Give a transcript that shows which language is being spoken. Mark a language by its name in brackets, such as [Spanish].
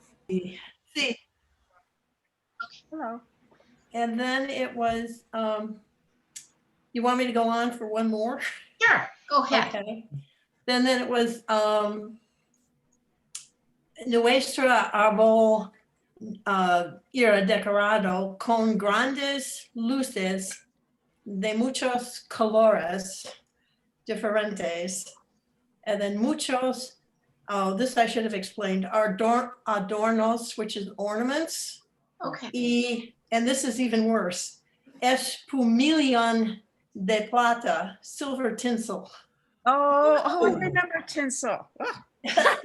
[English] See, Hello. and then it was, you want me to go on for one more? Sure, go ahead. Okay. Then it was, [Spanish] nuestro árbol era decorado con grandes luces de muchos colores diferentes. [English] And then muchos, oh, this I should have explained, adornos, which is ornaments. Okay. And this is even worse, [Spanish] espumillon de plata, [English] silver tinsel. Oh, I remember tinsel. Oh,